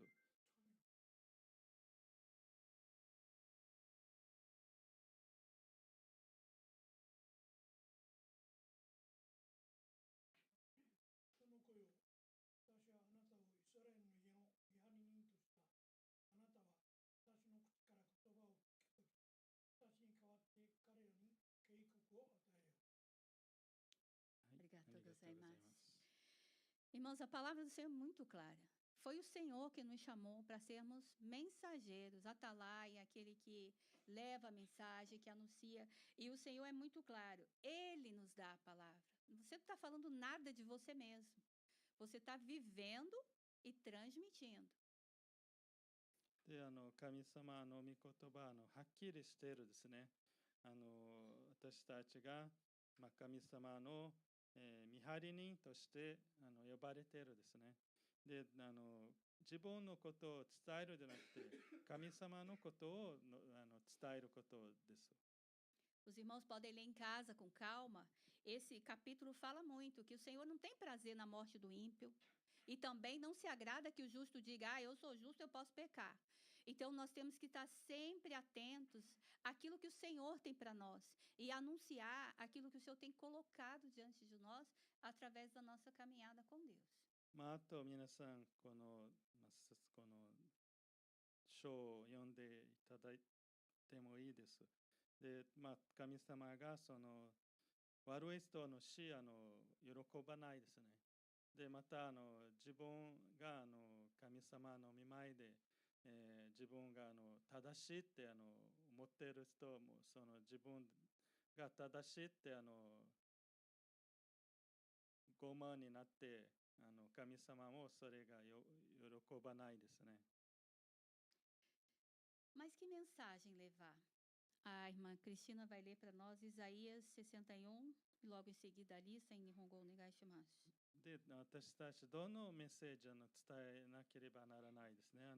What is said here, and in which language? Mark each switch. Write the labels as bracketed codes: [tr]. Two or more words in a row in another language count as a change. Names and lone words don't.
[ja] その声を、私はあなたをイスラエルの家の見張り人とした。あなたは私の口から言葉を聞くとき、私に代わって彼らに警告を与えよう。 Obrigado gozaimasu. [pt] Irmãos, a palavra do Senhor é muito clara. Foi o Senhor que nos chamou para sermos mensageiros, atalaia, aquele que leva a mensagem, que anuncia. E o Senhor é muito claro. Ele nos dá a palavra. Você não está falando nada de você mesmo. Você está vivendo e transmitindo. [ja] で、神様の御言葉はっきりしているですね。私たちが、まあ、神様の、見張り人として呼ばれているですね。で、自分のことを伝えるじゃなくて、神様のことを伝えることです。 [pt] Os irmãos podem ler em casa com calma. Esse capítulo fala muito que o Senhor não tem prazer na morte do ímpio. E também não se agrada que o justo diga, eu sou justo, eu posso pecar. Então, nós temos que estar sempre atentos àquilo que o Senhor tem para nós e anunciar aquilo que o Senhor tem colocado diante de nós através da nossa caminhada com Deus. [ja] まあ、あと皆さん、この書を読んでいただいてもいいです。で、まあ、神様がその悪い人の死喜ばないですね。で、また自分が神様の御前で、自分が正しいって思っている人もその自分が正しいって傲慢になって神様もそれが喜ばないですね。 [pt] Mas que mensagem levar? A irmã Cristina vai ler para nós Isaías 61, e logo em seguida ali, sem [ja] 日本語お願いします. で、私たちどのメッセージを伝えなければならないですね。